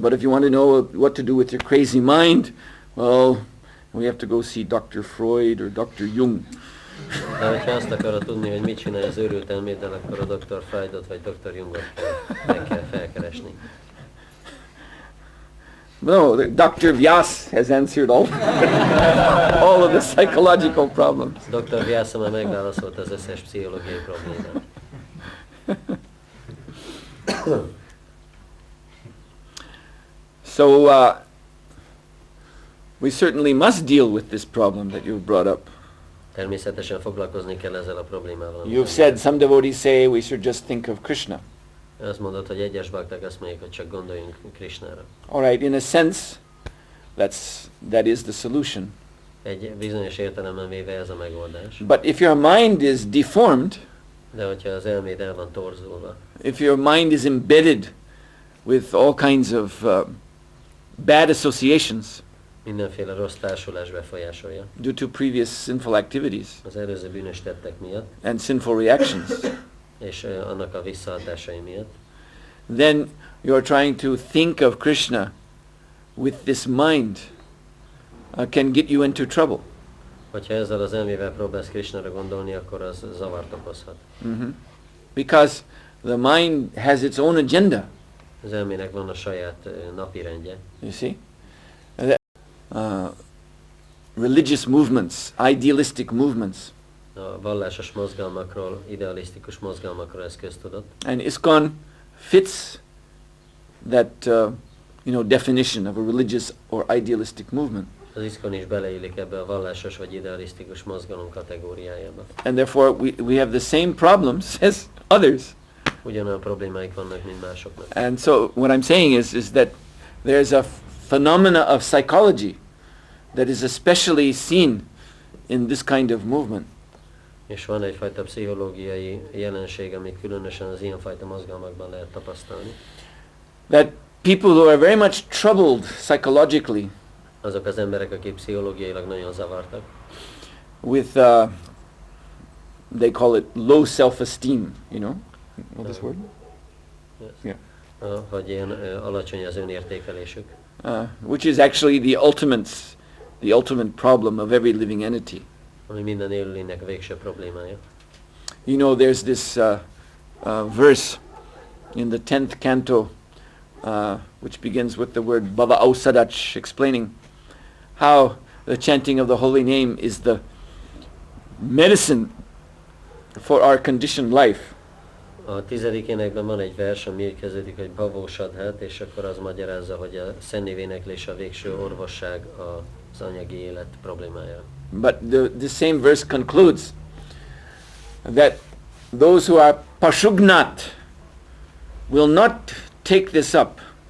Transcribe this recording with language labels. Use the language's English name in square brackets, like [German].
[English] But if you want to know what to do with your crazy mind, well, we have to go see Dr. Freud or Dr. Jung. [Hungarian] De hogyha azt akarod tudni, hogy mit csinálj az őrült elméddel, akkor a Dr. Freudot vagy Dr. Jungot meg kell felkeresni. [English] No, Dr. Vyas has answered all of the psychological problems. [Hungarian] Dr. Vyasa már megválaszolt az összes pszichológiai problémát. [English] So we certainly must deal with this problem that you've brought up. [Hungarian] Természetesen foglalkozni kell ezzel a problémával. [English] You've said some devotees say we should just think of Krishna. [Hungarian] Azt mondod, hogy egyes bakták azt mondják, hogy csak gondoljunk Krishnára. [English] All right, in a sense, that is the solution. [Hungarian] Egy bizonyos értelemben véve ez a megoldás. [English] But if your mind is deformed, [Hungarian] De hogyha az elméd el van torzulva, [English] if your mind is embedded with all kinds of bad associations [Hungarian] mindenféle rossz társulás befolyásolja. [English] due to previous sinful activities [Hungarian] Az előző bűnös tettek miatt, [English] and sinful reactions, [Hungarian] és annak a visszahatásai miatt, [English] then you're trying to think of Krishna with this mind can get you into trouble. [Hungarian] hogyha ezzel az elmével próbálsz Krishnára gondolni, akkor az zavart okozhat. [English] Because the mind has its own agenda, [Hungarian] Az elmének van a saját napirendje. [English] you see. Religious movements, idealistic movements. [Hungarian] A vallásos mozgalmakról, idealisztikus mozgalmakról ez köztudott. [English] And ISKCON fits that definition of a religious or idealistic movement. [Hungarian] Az ISKCON is beleillik ebbe a vallásos vagy idealisztikus mozgalom kategóriájába. [English] And therefore we have the same problems as others. [Hungarian] Ugyanolyan problémáik vannak, mint másoknak. [English] And so what I'm saying is that there's a phenomena of psychology that is especially seen in this kind of movement. [Hungarian] És van egyfajta pszichológiai jelenség, amit különösen az ilyenfajta mozgalmakban lehet tapasztalni. [English] That people who are very much troubled psychologically [Hungarian] Azok az emberek, akik pszichológiailag nagyon zavartak. [English] With, they call it low self-esteem, you know? Know this word? Yes. Yeah. [Hungarian] Hogy ilyen alacsony az önértékelésük. [English] Which is actually the ultimate problem of every living entity. [Hungarian] Ami minden élőlénynek a végső problémája. [English] You know, there's this verse in the 10th canto, which begins with the word Bhava Ausadach, explaining how the chanting of the holy name is the medicine for our conditioned life. [Hungarian] A 10. énekben van egy vers, ami így kezdődik, hogy Bhavósadhat, és akkor az magyarázza, hogy a szennévéneklés a végső orvosság az anyagi élet problémája. [English] But the same verse concludes that those who are pashugnat will not take this up.